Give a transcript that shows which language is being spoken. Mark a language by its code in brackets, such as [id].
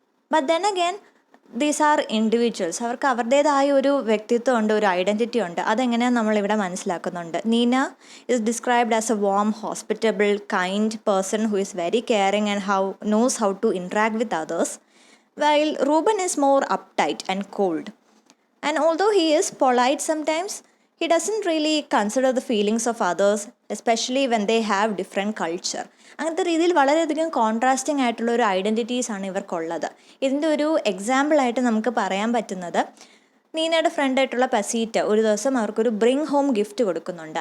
[en] But then again these are individuals. [ml] അവർക്ക് അവരുടേതായ ഒരു വ്യക്തിത്വം ഉണ്ട്, ഒരു ഐഡൻറ്റിറ്റി ഉണ്ട്. അതെങ്ങനെയാണ് നമ്മളിവിടെ മനസ്സിലാക്കുന്നുണ്ട്. [en] Nina is described as a warm, hospitable, kind person who is very caring and knows how to interact with others, while Ruben is more uptight and cold. And although he is polite sometimes, he doesn't really consider the feelings of others, especially when they have different culture. [ml] അങ്ങനത്തെ രീതിയിൽ വളരെയധികം contrasting ആയിട്ടുള്ള ഒരു ഐഡൻറ്റിറ്റീസാണ് ഇവർക്കുള്ളത്. ഇതിൻ്റെ ഒരു എക്സാമ്പിളായിട്ട് നമുക്ക് പറയാൻ പറ്റുന്നത്, നീനയുടെ ഫ്രണ്ടായിട്ടുള്ള പസീറ്റ ഒരു ദിവസം അവർക്കൊരു ബ്രിങ് ഹോം ഗിഫ്റ്റ് കൊടുക്കുന്നുണ്ട്.